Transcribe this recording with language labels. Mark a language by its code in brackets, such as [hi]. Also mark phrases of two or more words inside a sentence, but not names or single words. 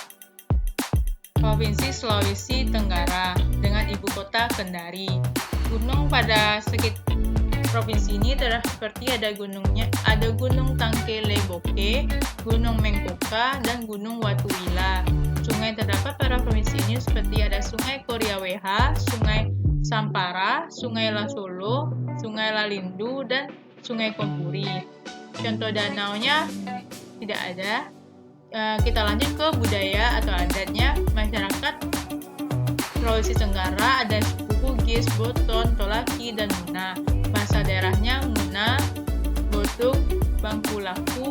[id] Provinsi Sulawesi Tenggara dengan ibu kota Kendari. Gunung pada sekitar provinsi ini seperti ada Gunung Tangkeleboke, Gunung Mengkoka, dan Gunung Watuwila. Sungai terdapat pada provinsi ini seperti ada Sungai Koriaweha, Sungai Sampara, Sungai Lasolo, Sungai Lalindu, dan Sungai Kompuri. Contoh danaunya tidak ada. Kita lanjut ke budaya atau adatnya. Masyarakat Sulawesi Tenggara ada suku Bugis, Boton, Tolaki, dan Muna. Bahasa daerahnya Muna, Botuk, Bangkulaku.